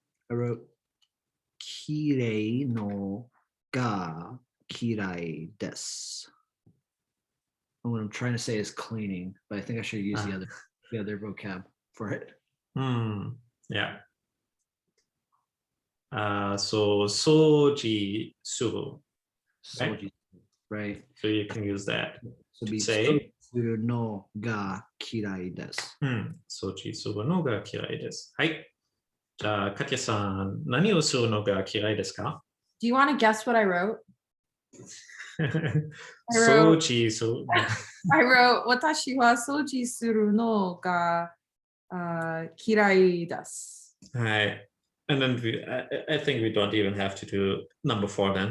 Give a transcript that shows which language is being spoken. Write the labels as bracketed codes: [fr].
[en] I wrote [ja] きれいのが嫌いです. [en] What I'm trying to say is cleaning, but I think I should use the other vocab for it. Yeah. So [ja] 掃除する. [en] Right. So you can use that So to be say [ja] するのが嫌いです. 掃除するのが嫌いです。はい。じゃあ、カティさん、何をするのが嫌いですか？ [en] Do you want to guess what I wrote? [ja] 掃除する。 [en] I wrote [ja] 私は掃除するのが嫌いです。はい。 [en] And then I think we don't even have to do number 4 then.